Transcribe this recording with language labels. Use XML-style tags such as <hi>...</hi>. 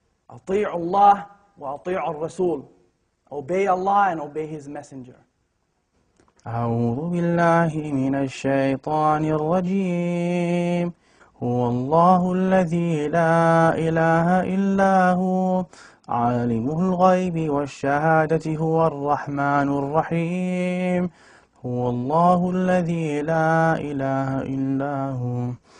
<ar>أطيعوا الله وأطيعوا الرسول.</ar> <en>Obey Allah and obey His Messenger.</en> <ar>أعوذ بالله من الشيطان الرجيم هو الله الذي لا إله إلا هو عالم الغيب والشهادة هو الرحمن الرحيم هو الله الذي لا إله إلا هو</ar>